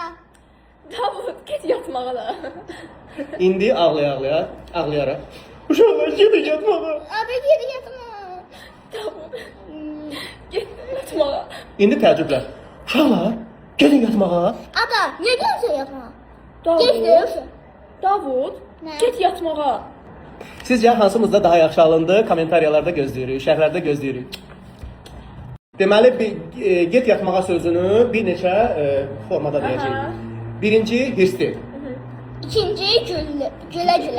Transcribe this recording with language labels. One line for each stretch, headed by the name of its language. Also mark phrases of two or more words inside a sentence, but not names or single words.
Azerbaijani: Davud, get yatmağa da. İndi ağlaya-ağlaya, ağlayaraq. Uşaqlar, gedin yatmağa.
Turkish: Ata gel yapma.
Azerbaijani: Davud, get yatmağa. İndi təəccüblər. Uşaqlar, gedin yatmağa.
Turkish: Ata ne diyorsun yapma?
Azerbaijani: Davud,
Turkish: Geç diyorsun.
Azerbaijani: Davud, Nə? get yatmağa. Sizcə hansımızda daha yaxşı alındı? Kommentariyalarda gözləyirik, şərhlərdə gözləyirik. Deməli, get yatmağa sözünü bir neçə formada deyəcəyik. Birinci, hirsli. İkinci güle güle.